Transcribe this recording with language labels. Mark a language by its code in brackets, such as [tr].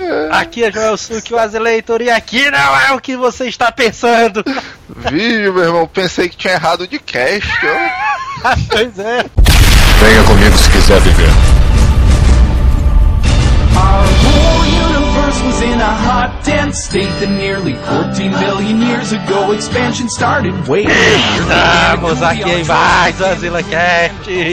[pt] Aqui é Joel Suki, o Azeleitor, e aqui não é o que você está pensando! Viu, meu irmão, pensei que tinha errado de cast, ó. Pois é. Venha comigo se quiser viver. [en] In a hot, dense state that nearly 14 billion years ago expansion started. Wait, [pt] estamos aqui em mais um Azila Cast.